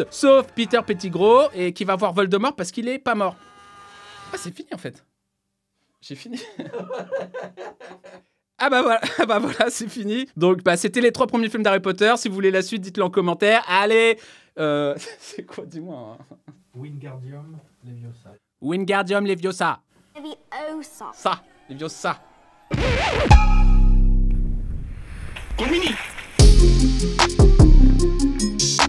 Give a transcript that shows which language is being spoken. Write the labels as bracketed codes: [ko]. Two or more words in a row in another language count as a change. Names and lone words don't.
[fr] Sauf Peter Pettigrew et qui va voir Voldemort parce qu'il est pas mort. Ah, c'est fini en fait. J'ai fini. Ah bah voilà, c'est fini. Donc bah c'était les 3 premiers films d'Harry Potter. Si vous voulez la suite, dites-le en commentaire. Allez, c'est quoi, dis-moi. Wingardium Leviosa. Wingardium Leviosa. Leviosa. Ça, Leviosa. Comini.